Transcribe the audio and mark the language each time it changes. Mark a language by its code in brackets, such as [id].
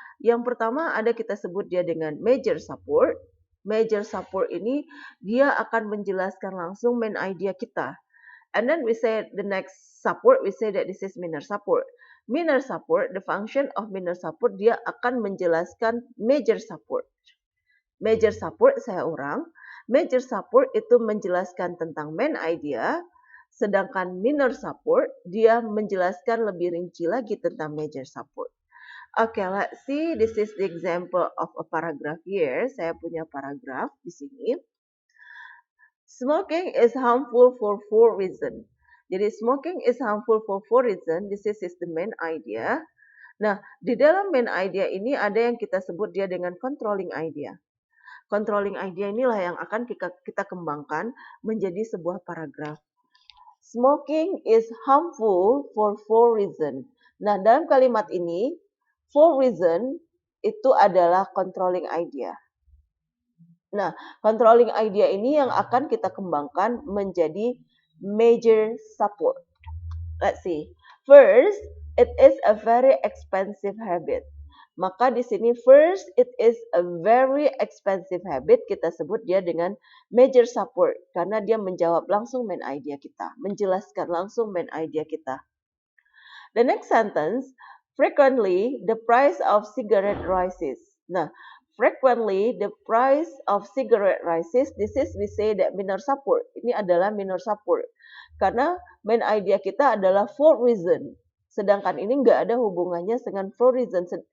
[id] Yang pertama ada kita sebut dia dengan major support. Major support ini dia akan menjelaskan langsung main idea kita. [en] And then we say the next support, we say that this is minor support. Minor support, the function of minor support, [id] dia akan menjelaskan [en] major support. [id] Major support saya urang. Major support itu menjelaskan tentang main idea, sedangkan minor support dia menjelaskan lebih rinci lagi tentang major support. [en] Okay, let's see. This is the example of a paragraph here. [id] Saya punya paragraf di sini. [en] Smoking is harmful for 4 reasons. Jadi smoking is harmful for 4 reasons. This is the main idea. [id] Nah, di dalam main idea ini ada yang kita sebut dia dengan controlling idea. Controlling idea inilah yang akan kita kembangkan menjadi sebuah paragraf. [en] Smoking is harmful for 4 reasons. [id] Nah, dalam kalimat ini, 4 reasons itu adalah controlling idea. Nah, controlling idea ini yang akan kita kembangkan menjadi major support. [en] Let's see. First, it is a very expensive habit. [id] Maka di sini [en] first, it is a very expensive habit. [id] Kita sebut dia dengan major support. Karena dia menjawab langsung main idea kita. Menjelaskan langsung main idea kita. [en] The next sentence, frequently the price of cigarette rises. Nah, frequently the price of cigarette rises. This is we say that minor support. [id] Ini adalah minor support. Karena main idea kita adalah [en] for reason. [id] Sedangkan ini nggak ada hubungannya dengan [en] for reason.